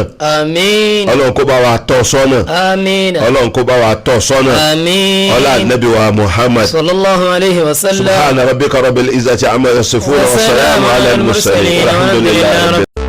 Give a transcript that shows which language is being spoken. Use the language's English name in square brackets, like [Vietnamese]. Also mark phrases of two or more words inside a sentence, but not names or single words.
[Yoruba] àmín. ọlọ́run kó bá wa tọ́ sọ́nà. àmín. ọlọ́run kó bá wa tọ́ sọ́nà. àmín. [Arabic] ọlá نبي و محمد. صلى الله عليه و سلم. سبحان ربك رب العزة عما يصفون وسلام على المرسلين. alhamdulillahi.